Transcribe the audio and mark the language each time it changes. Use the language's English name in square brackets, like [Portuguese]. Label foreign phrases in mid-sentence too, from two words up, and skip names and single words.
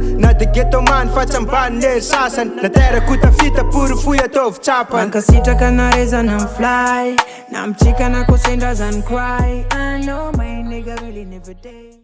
[Malagasy] Na [English] de ghetto man [Malagasy] fa tsy ambany nery sasany. Na terako tafita porofoy ataovy tsapany. Mankasitraka na reza na fly, na mchika na kusenda zan cry. [English] I know my nigga really never did.